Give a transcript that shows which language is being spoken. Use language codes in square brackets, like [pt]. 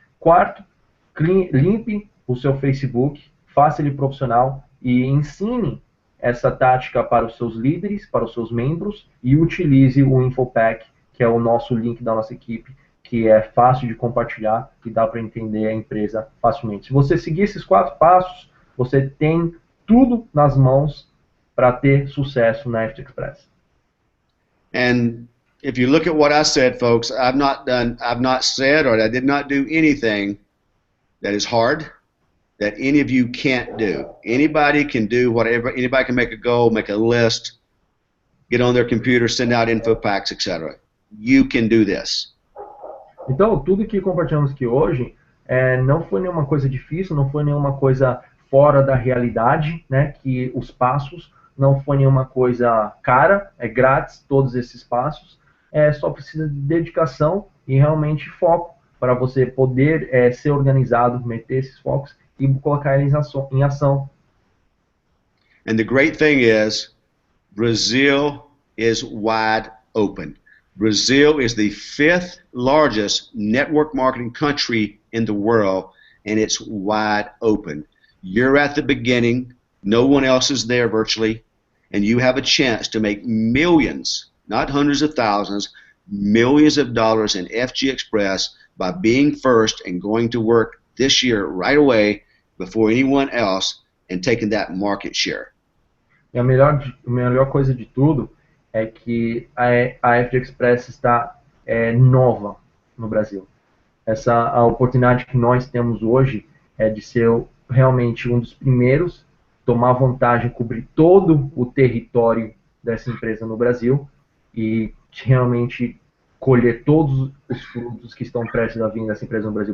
[pt] Quarto, limpe o seu Facebook, faça ele profissional e ensine essa tática para os seus líderes, para os seus membros e utilize o InfoPack, que é o nosso link da nossa equipe, que é fácil de compartilhar e dá para entender a empresa facilmente. Se você seguir esses 4 passos, você tem tudo nas mãos para ter sucesso na FGXpress. [en] And if you look at what I said, folks, I've not said, or I did not do anything that is hard, that any of you can't do. Anybody can do whatever. Anybody can make a goal, make a list, get on their computer, send out info packs, etc. You can do this. [pt] Então, tudo que compartilhamos aqui hoje não foi nenhuma coisa difícil, não foi nenhuma coisa fora da realidade, né? Que os passos não foi nenhuma coisa cara, é grátis todos esses passos. Só precisa de dedicação e realmente foco para você poder ser organizado, meter esses focos e colocar eles em ação. [en] And the great thing is, Brazil is wide open. Brazil is the 5th largest network marketing country in the world, and it's wide open. You're at the beginning, no one else is there virtually, and you have a chance to make millions, not hundreds of thousands, millions of dollars in FGXpress by being first and going to work this year right away before anyone else and taking that market share. [pt] E a melhor coisa de tudo é que a FGXpress está nova no Brasil. A oportunidade que nós temos hoje é de ser realmente um dos primeiros, tomar vantagem, cobrir todo o território dessa empresa no Brasil e realmente colher todos os frutos que estão prestes a vir dessa empresa no Brasil.